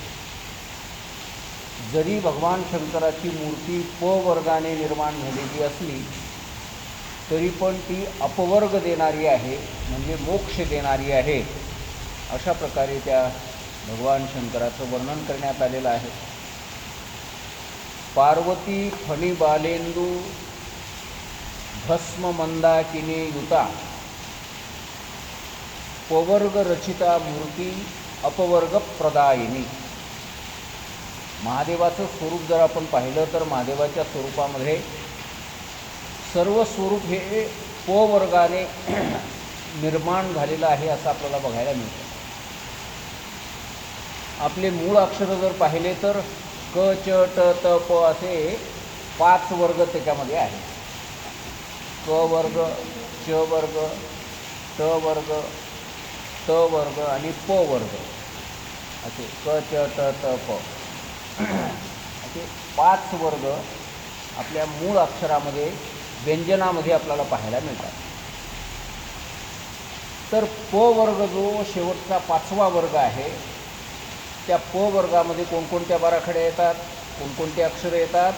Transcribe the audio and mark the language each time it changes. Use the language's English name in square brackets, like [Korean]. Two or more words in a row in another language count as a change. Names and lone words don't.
[Marathi] जरी भगवान शंकराची मूर्ती पवर्गाने निर्माण झालेली असली तरी पण ती अपवर्ग देणारी आहे, म्हणजे मोक्ष देणारी आहे। अशा प्रकारे त्या भगवान शंकराचं वर्णन करण्यात आलेलं आहे। [Sanskrit] पार्वती फणिबालेंदू भस्म मंदाकिनी युता पवर्ग रचिता मूर्ती अपवर्ग प्रदायिनी। [Marathi] महादेवाचं स्वरूप जर आपण पाहिलं तर महादेवाच्या स्वरूपामध्ये सर्व स्वरूप हे पवर्गाने निर्माण झालेलं आहे असं आपल्याला बघायला मिळतं। आपले मूळ अक्षर जर पाहिले तर क च ट त प असे 5 वर्ग त्याच्यामध्ये आहेत। क वर्ग, च वर्ग, ट वर्ग, त वर्ग आणि प वर्ग असे क च ट त प असे 5 वर्ग आपल्या मूळ अक्षरामध्ये व्यंजनामध्ये आपल्याला पाहायला मिळतात। तर प वर्ग जो शेवटचा 5वा वर्ग आहे त्या प वर्गामध्ये कोणकोणत्या बाराखड्या येतात, कोणकोणते अक्षर येतात?